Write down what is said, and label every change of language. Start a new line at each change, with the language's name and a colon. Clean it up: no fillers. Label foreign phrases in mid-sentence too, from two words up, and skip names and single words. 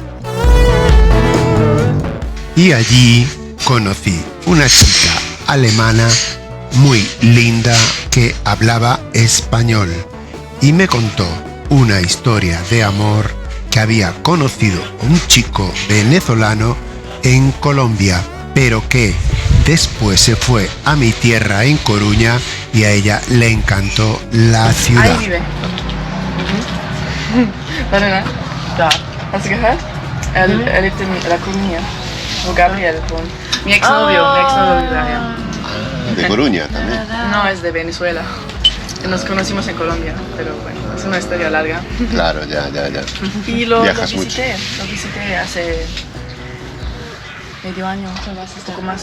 Spanish: Y allí conocí una chica alemana muy linda que hablaba español y me contó una historia de amor que había conocido a un chico venezolano en Colombia, pero que después se fue a mi tierra en Coruña y a ella le encantó la ciudad. Ahí vive.
German: Warte, da. Hast du gehört? Er lebt en La Coruña.
Spanish: O Gabriel, mi exnovio vive allá. De Coruña también. No, es de Venezuela. Nos conocimos en Colombia, pero bueno, es una historia larga. Claro, ya. Y lo Viajas visité hace medio año, un poco más.